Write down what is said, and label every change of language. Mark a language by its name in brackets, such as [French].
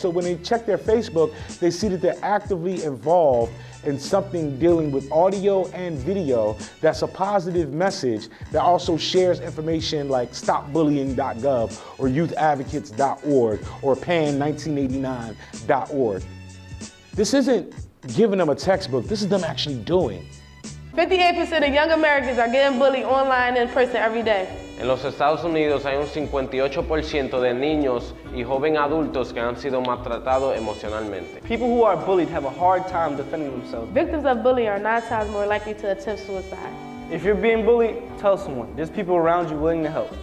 [English] So when they check their Facebook, they see that they're actively involved in something dealing with audio and video that's a positive message that also shares information like stopbullying.gov or youthadvocates.org or PAAN1989.org. This isn't giving them a textbook, this is them actually doing. 58% of young Americans are getting bullied online and in person every day. [Spanish] En los Estados Unidos hay un 58% de niños y jóvenes adultos que han sido maltratados emocionalmente. [English] People who are bullied have a hard time defending themselves. Victims of bullying are 9 times more likely to attempt suicide. If you're being bullied, tell someone. There's people around you willing to help.